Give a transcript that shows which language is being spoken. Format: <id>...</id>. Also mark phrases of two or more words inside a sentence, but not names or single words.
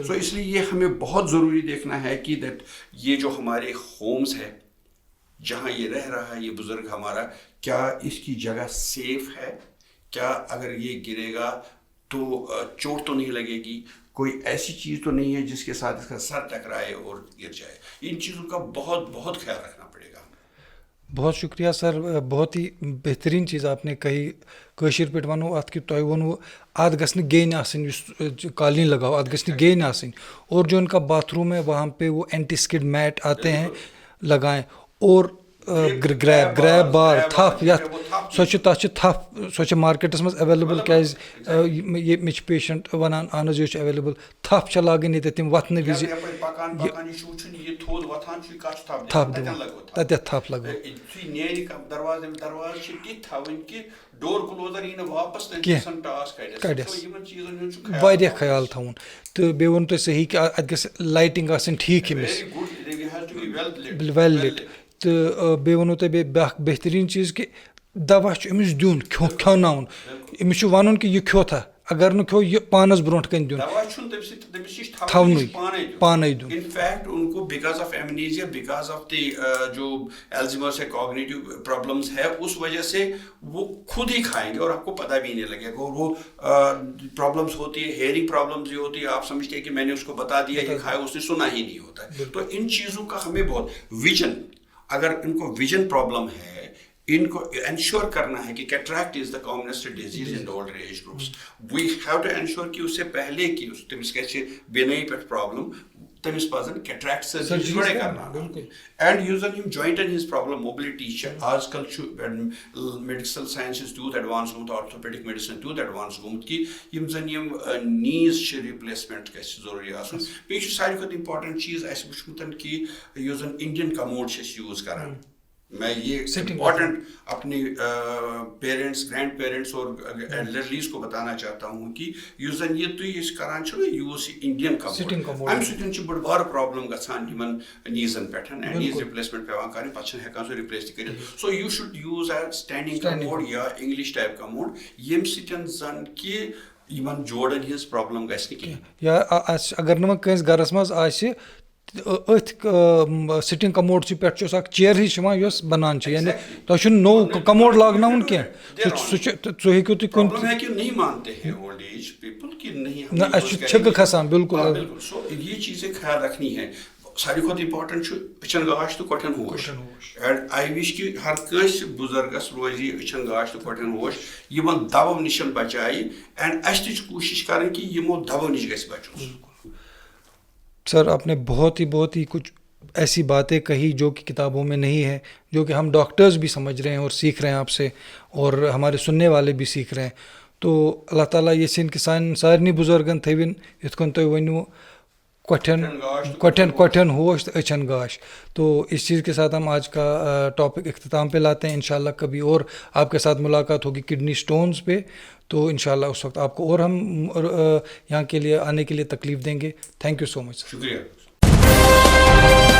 <ur>سو اس لیے یہ ہمیں بہت ضروری دیکھنا ہے کہ یہ جو ہمارے ہومز ہے جہاں یہ رہ رہا ہے یہ بزرگ ہمارا, کیا اس کی جگہ سیف ہے, کیا اگر یہ گرے گا تو چوٹ تو نہیں لگے گی, کوئی ایسی چیز تو نہیں ہے جس کے ساتھ اس کا سر ٹکرائے اور گر جائے. ان چیزوں کا بہت بہت خیال رکھنا پڑے گا. بہت شکریہ سر, بہت ہی بہترین چیز آپ نے کہی.</ur> <ks>کٲشِر پٲٹھۍ وَنو اَتھ کہِ تۄہہِ ووٚنوُ اَتھ گژھِ نہٕ گیٚنۍ آسٕنۍ یُس قالین لگاؤ, اَتھ گژھِ نہٕ گیٚنۍ آسٕنۍ.</ks> <ur>اور جو ان کا باتھ روم ہے وہاں پہ وہ اینٹی سکڈ میٹ آتے ہیں لگائیں.</ur> <ks>اور</ks> <en>grab ball</en> <ks>تھپ یتھ سۄ چھِ تَتھ چھِ تھپ, سۄ چھِ مارکیٹس منٛز ایویلیبل کیازِ یہ مےٚ چھِ پیشنٹ ونان اہن حظ یہِ چھُ ایویلیبل. تھپ چھےٚ لاگٕنۍ ییٚتٮ۪تھ تِم وۄتھنہٕ وِزِ تھپ دِوان تتٮ۪تھ تھپ لگٲو کڑٮ۪س واریاہ خیال تھاوُن. تہٕ بیٚیہِ ووٚن تۄہہِ صحیح کہِ اَتھ گژھِ لایٹِنگ آسٕنۍ ٹھیٖک أمِس</ks> <en>well lit.</en> <ks>تہٕ بیٚیہِ ووٚنوُ تۄہہِ بیٚیہِ بیٛاکھ بہتریٖن چیٖز کہِ دوا چھُ أمِس دیُن کھیٛوناوُن. أمِس چھُ وَنُن کہِ یہِ کھیوٚتھا, اگر نہٕ کھیوٚو یہِ پانَس برونٛٹھ کَنہِ دیُن تھاونُے پانے دیُن.</ks> <ur>انفیکٹ ان کو</ur> <en>because of amnesia, because of the</en> <ur>جو الزیمرس ہے, کوگنیٹو پرابلمس ہے, اس وجہ سے وہ خود ہی کھائیں گے اور آپ کو پتہ بھی نہیں لگے گا. اور وہ پرابلمس ہوتی ہے,</ur> <en>hearing problems</en> <ur>یہ ہوتی ہے, آپ سمجھتے ہیں کہ میں نے اس کو بتا دیا یہ کھایا, اس نے سنا ہی نہیں ہوتا ہے. تو ان چیزوں کا ہمیں بہت ویژن, اگر ان کو ویژن پرابلم ہے, ان کو انشور کرنا ہے کہ</ur> <en>cataract is the commonest disease in older age groups. we have to insure</en> <ur>کہ اس سے پہلے کہ</ur> <ks>تمس گژھِ بینائی پہ پرابلم, تمس پزن</ks> <en>cataract surgery</en> <ks>گۄڈے کرناوٕنۍ. اینڈ یُس زن یِم جوینٹن ہٕنٛز پرابلم موبلٹی چھِ, آز کل چھُ</ks> <en>medical sciences</en> <ks>تیوٗت ایڈوانس گوٚمُت,</ks> <en>orthopedic medicine</en> <ks>تیوٗت ایڈوانس گوٚمُت کہِ یِم زن یِم</ks> <en>knees replacement</en> <ks>گژھِ ضروٗری آسُن. بیٚیہِ چھُ ساروی کھۄتہٕ امپارٹنٹ چیٖز اَسہِ وٕچھمُت کہِ یُس زن</ks> <en>Indian commode</en> <ks>چھِ أسۍ یوٗز کران.</ks> <ur>میں یہ امپورٹنٹ اپنے پیرنٹس, گرینڈ پیرنٹس اور ایلڈرلیز کو بتانا چاہتا ہوں</ur> <ks>کہ یُس زن یہ تُہۍ کران چھِو یوٗز</ks> <en>Indian commode,</en> <ks>امہِ سۭتۍ چھِ بٔڑ بارٕ پرابلم گژھان یِمن نیٖزن پٮ۪ٹھ, اینڈ</ks> <en>knees replacement</en> <ks>پیوان کرٕنۍ, پتہٕ چھِنہٕ ہٮ۪کان سُہ رِپلیس تہِ کٔرِتھ.</ks> <en>so you should use as standing commode or English type commode,</en> <ks>ییٚمہِ سۭتۍ زن کہِ یِمن جوڑن ہٕنٛز پرابلم گژھِ نہٕ کینٛہہ. یا اگر نہٕ وۄنۍ کٲنٛسہِ گرس منٛز آسہِ أتھۍ</ks> <en>sitting commode</en> <ks>پٮ۪ٹھ چھُ اکھ چیر ہِش یِوان یۄس بنان چھِ, یعنی تۄہہِ چھُنہٕ نوٚو کموڈ لاگناوُن کینٛہہ, سُہ چھُ سُہ ہیٚکِو تُہۍ کُنہِ</ks> <ur>نہیں مانتے ہیں</ur> <en>old age people</en> <ur>کہ نہیں</ur> <ks>نہ اَسہِ چھُ چھِکہٕ کھسان بالکل.</ks> <ur>سو یہ چیزیں خیال رکھنی ہے.</ur> <ks>ساروی کھۄتہٕ امپارٹنٹ چھُ أچھن گاش تہٕ کۄٹھٮ۪ن ہوش.</ks> <en>and I wish</en> <ks>کہ ہر کٲنٛسہِ بُزرگس روزِ أچھن گاش تہٕ کۄٹھٮ۪ن ہوش, یِمن دَبو نِش بچایہِ. اینڈ اَسہِ تہِ چھِ کوٗشش کرٕنۍ کہ یِمو دَبو نِش گژھِ بچُن.</ks> <ur>سر آپ نے بہت ہی کچھ ایسی باتیں کہی جو کہ کتابوں میں نہیں ہے, جو کہ ہم ڈاکٹرز بھی سمجھ رہے ہیں اور سیکھ رہے ہیں آپ سے, اور ہمارے سننے والے بھی سیکھ رہے ہیں.</ur> <ks>تو اللہ تعالیٰ یہ سن کہ سارنی بزرگن تھوِن یِتھ کٔنۍ تُہۍ ؤنِو کۄٹھٮ۪ن ہوش تو أچھن گاش.</ks> <ur>تو اس چیز کے ساتھ ہم آج کا ٹاپک اختتام پہ لاتے ہیں. انشاءاللہ کبھی اور آپ کے ساتھ ملاقات ہوگی کڈنی سٹونز پہ, تو انشاءاللہ اس وقت آپ کو اور ہم یہاں کے لیے آنے کے لیے تکلیف دیں گے.</ur> <en>Thank you so much.</en> <ur>شکریہ.</ur>